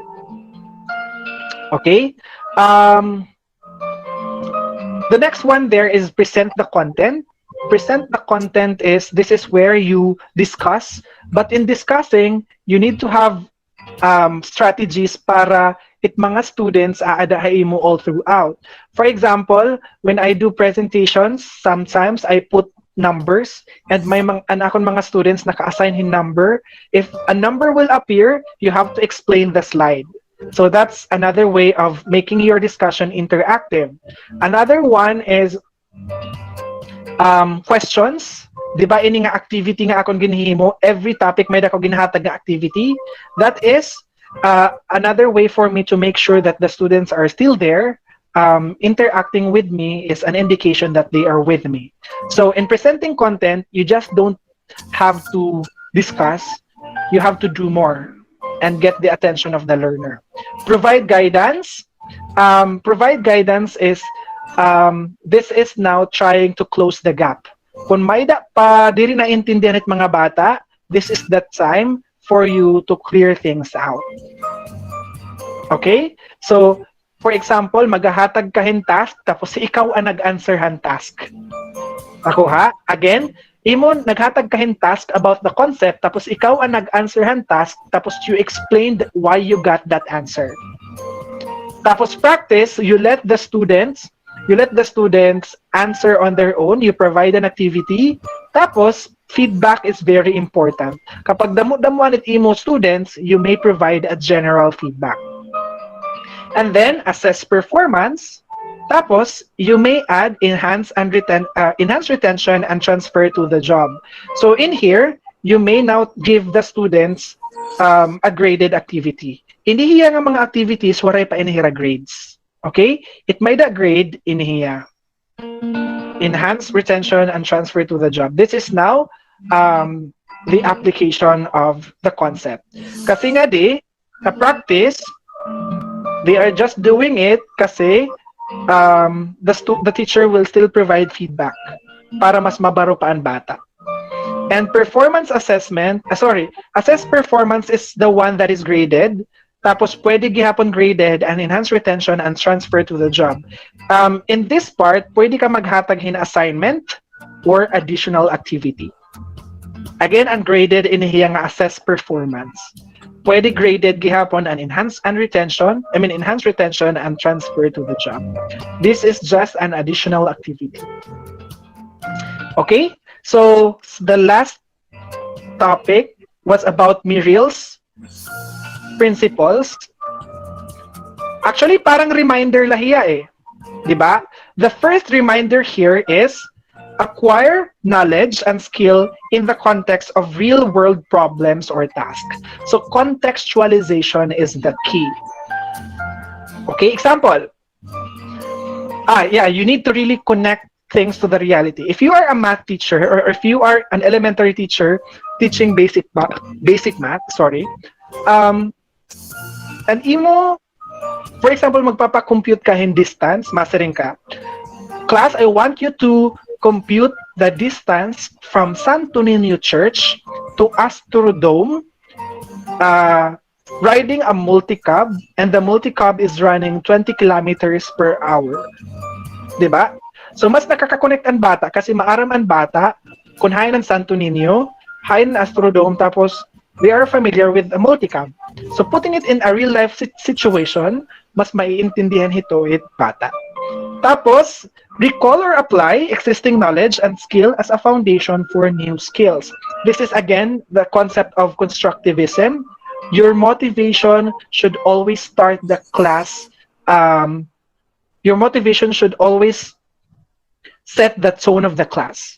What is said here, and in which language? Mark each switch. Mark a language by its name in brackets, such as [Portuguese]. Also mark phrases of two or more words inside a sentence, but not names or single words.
[English] Okay? The next one there is present the content. Present the content is this is where you discuss, but in discussing, you need to have strategies [Waray] para it mga students aadahain mo [English] all throughout. For example, when I do presentations, sometimes I put numbers and [Waray] may akong mga students naka-assign hin number. [English] If a number will appear, you have to explain the slide. So that's another way of making your discussion interactive. Another one is questions. [Waray] Di ba ini nga activity nga akong ginhimo, [English] every topic [Waray] may dako ginhatag nga activity. [English] That is another way for me to make sure that the students are still there. Interacting with me is an indication that they are with me. So in presenting content, you just don't have to discuss, you have to do more and get the attention of the learner. Provide guidance. Provide guidance is this is now trying to close the gap. [Waray] Kung may da pa diri na intindihan it mga bata, [English] this is the time for you to clear things out. Okay? So, for example, [Waray] maghahatag kahin task, tapos ikaw ang nag-answer han task. Ako ha? Again, imon naghatag kahin task [English] about the concept, [Waray] tapos ikaw ang nag-answer han task, tapos [English] you explained why you got that answer. Tapos practice, you let the students answer on their own, you provide an activity, tapos feedback is very important. [Waray] Kapag damo-damuan it imo students, [English] you may provide a general feedback. And then assess performance, tapos you may add enhance retention and transfer to the job. So in here, you may now give the students a graded activity. [Waray] Hindi hiya nga mga activities waray pa inihira grades. Okay? It may da grade inihiya. [English] Enhance retention and transfer to the job. This is now the application of the concept. [Waray] Kasi nga di, sa [English] practice, they are just doing it kasi the teacher will still provide feedback [Waray] para mas mabaro pa ang bata. [English] And performance assessment, assess performance is the one that is graded. [Waray] Tapos pwede gihapon [English] graded and enhance retention and transfer to the job. In this part, [Waray] pwede ka maghatag hin assignment or additional activity. [English] Again, [Waray] ungraded inihiya nga assess performance. Pwede graded gihapon [English] and enhance retention and transfer to the job. This is just an additional activity. Okay? So the last topic was about Muriel's principles. Actually, [Waray] parang reminder lahiya eh. Diba? [English] The first reminder here is acquire knowledge and skill in the context of real-world problems or tasks. So contextualization is the key. Okay, example. You need to really connect things to the reality. If you are a math teacher or if you are an elementary teacher teaching basic math, and imo, for example, [Waray] magpapa-compute ka in distance, mastering ka. [English] Class, I want you to compute the distance from Santo Niño Church to Astrodome, riding a multi-cab, and the multi-cab is running 20 kilometers per hour. [Waray] Diba? So, mas nakaka-connect ang bata kasi maaram ang bata kung hayan ng Santo Niño, high in Astrodome, tapos [English] they are familiar with a multicam. So putting it in a real life situation, [Waray] mas maiintindihan it bata. Tapos, [English] recall or apply existing knowledge and skill as a foundation for new skills. This is again the concept of constructivism. Your motivation should always start the class. Your motivation should always set the tone of the class.